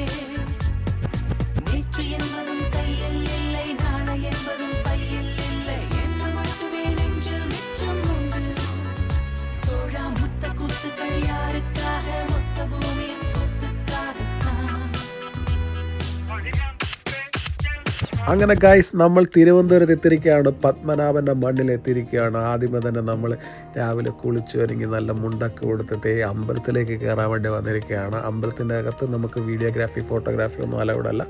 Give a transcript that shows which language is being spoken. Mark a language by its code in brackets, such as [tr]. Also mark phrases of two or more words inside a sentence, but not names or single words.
[ta] நேற்று என்பதும் கையில் இல்லை நாளை என்பதும் பையில் இல்லை என்று மட்டுமே நெஞ்சில் மிச்சம் உண்டு தோழா முத்த கூத்துக்கள் யாருக்காக மொத்த பூமியின் கூத்துக்காகத்தான் [ml] അങ്ങനെ ഗൈസ് നമ്മൾ തിരുവനന്തപുരത്ത് എത്തിയിരിക്കുകയാണ്. പത്മനാഭൻ്റെ മണ്ണിലെത്തിയിരിക്കുകയാണ്. ആദ്യമേ തന്നെ നമ്മൾ രാവിലെ കുളിച്ച് ഒരുങ്ങി നല്ല മുണ്ടൊക്കെ കൊടുത്തിട്ട് അമ്പലത്തിലേക്ക് കയറാൻ വേണ്ടി വന്നിരിക്കുകയാണ്. അമ്പലത്തിൻ്റെ അകത്ത് നമുക്ക് [en] videography photography [ml] ഒന്നും അലൗഡല്ല.